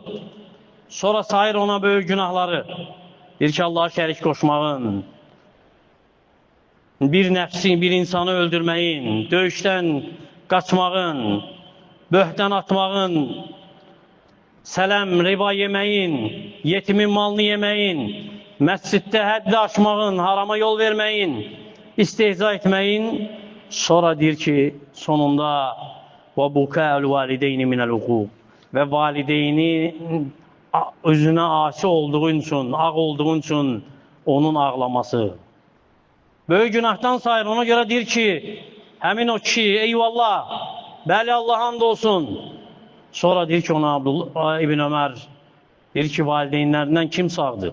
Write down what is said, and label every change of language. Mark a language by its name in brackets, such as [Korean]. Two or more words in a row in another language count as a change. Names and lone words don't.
[Azerbaijani] Sonra sayır ona böyük günahları. Deyir ki, Allah'a şərik qoşmağın, bir nəfsin, bir insanı öldürməyin, döyüşdən qaçmağın, böhtən atmağın, sələm, riba yeməyin, yetimin malını yeməyin, məsciddə həddi aşmağın, harama yol verməyin, istehza etməyin. Sonra deyir ki, sonunda [Arabic] وَبُكَاءُ الْوَالِدَيْنِ مِنَ الْعُقُوقِ [Azerbaijani] və valideyni özünə asi olduğun üçün, ağ olduğun üçün onun ağlaması. Böyük günahdan sayır, ona görə deyir ki, həmin o kişi, eyvallah, bəli Allah hamd olsun. Sonra deyir ki, ona Abdullah ibn Ömər, deyir ki, valideynlərindən kim sağdır?